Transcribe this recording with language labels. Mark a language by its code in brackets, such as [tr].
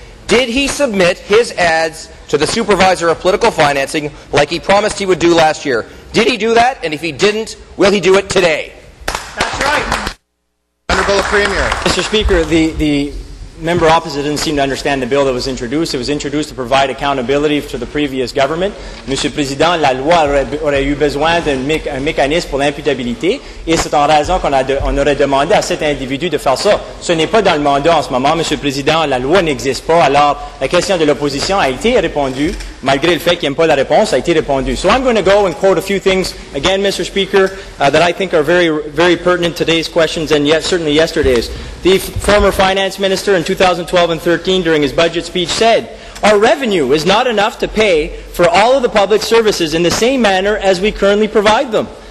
[en] Did he submit his ads to the supervisor of political financing like he promised he would do last year? Did he do that? And if he didn't, will he do it today? That's right. Honourable Premier. Mr. Speaker, the member opposite didn't seem to understand the bill that was introduced. It was introduced to provide accountability to the previous government. [fr] Monsieur le Président, la loi aurait eu besoin d'un mécanisme pour l'imputabilité et c'est en raison qu'on aurait demandé à cet individu de faire ça. Ce n'est pas dans le mandat en ce moment, Monsieur le Président. La loi n'existe pas. Alors, la question de l'opposition a été répondue, malgré le fait qu'il n'aime pas la réponse, a été répondue. [en] So I'm going to go and quote a few things, again, Mr. Speaker, that I think are very, very pertinent to today's questions and certainly yesterday's. the former finance minister in 2012 and 13 during his budget speech said, our revenue is not enough to pay for all of the public services in the same manner as we currently provide them.